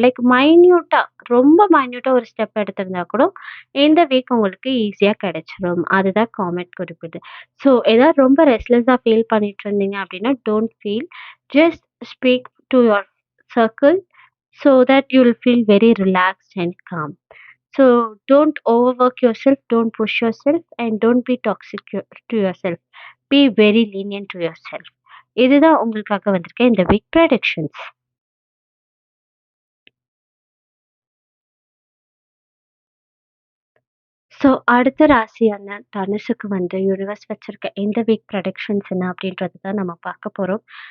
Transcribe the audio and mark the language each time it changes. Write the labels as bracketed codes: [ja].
[ta] Like மைன்யூட்டா ரொம்ப மைன்யூட்டா ஒரு step எடுத்திருந்தா கூட, இந்த வீக் உங்களுக்கு ஈஸியா கிடைச்சிரும். அதுதான் காமெட் குறிப்பிடுது. ஸோ ஏதாவது ரொம்ப ரெஸ்ட்லெஸ்ஸா ஃபீல் பண்ணிட்டு இருந்தீங்க அப்படின்னா, [en] Don't feel. Just speak to your circle so that you will feel very relaxed and calm. So don't overwork yourself, don't push yourself, and don't be toxic to yourself. Be very lenient to yourself. [ta] இதுதான் உங்களுக்காக வந்திருக்க இந்த week predictions. So அடுத்த ராசியான தனுசுக்கு வந்து universe வச்சிருக்க எந்த வீக் ப்ரெடிக்ஷன்ஸ் என்ன அப்படின்றது தான் நம்ம பார்க்க போறோம்.